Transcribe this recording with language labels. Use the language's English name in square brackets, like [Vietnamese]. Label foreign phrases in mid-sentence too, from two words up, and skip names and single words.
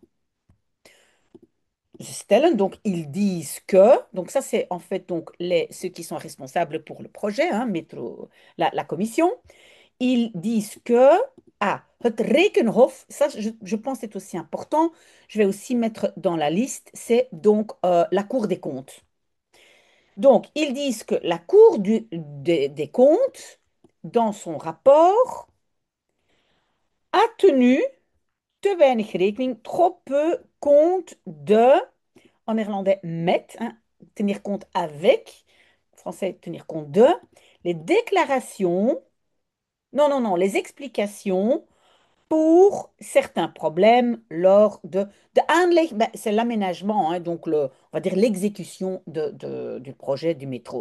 [French] Stellen, donc ils disent que, donc ça c'est en fait donc ceux qui sont responsables pour le projet, hein, la commission, ils disent que Ah, [Dutch] het Rekenhof, [French] ça je pense c'est aussi important. Je vais aussi mettre dans la liste, c'est donc la Cour des comptes. Donc, ils disent que la Cour des comptes, dans son rapport, a tenu te [Dutch] weinig rekening, [French] trop peu compte de, en néerlandais, met, hein, tenir compte avec, en français, tenir compte de, les déclarations, non, non, non, les explications pour certains problèmes lors de aanleg, ben, c'est l'aménagement, hein, donc on va dire l'exécution du projet du métro.